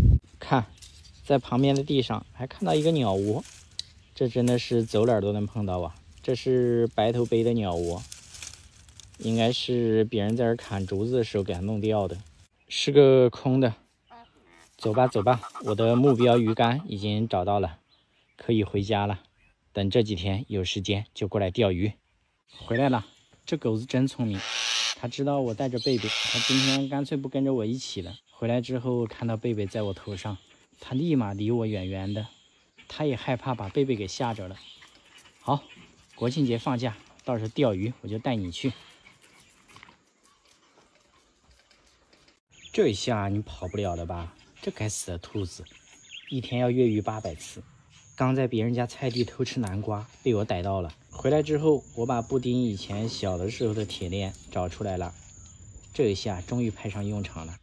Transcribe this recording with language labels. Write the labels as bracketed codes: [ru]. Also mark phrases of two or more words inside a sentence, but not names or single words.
[zh] 看，在旁邊的地上還看到一個鳥窩，這真的是走哪兒都能碰到啊。這是白頭杯的鳥窩，應該是別人在這砍竹子的時候給它弄掉的，是個空的。走吧走吧，我的目標魚竿已經找到了，可以回家了。等这幾天有時間就過來釣魚。回來了，這狗子真聰明，它知道我帶着貝貝，它今天乾脆不跟着我一起了。回來之後看到貝貝在我頭上，它立馬離我遠遠的，它也害怕把貝貝給嚇着了。好，國慶節放假，到時候釣魚我就帶你去。這一下你跑不了了吧？這該死的兔子，一天要越獄800次。剛在別人家菜地偷吃南瓜，被我逮到了。回來之後，我把布丁以前小的時候的鐵鏈找出來了，這一下終於派上用場了。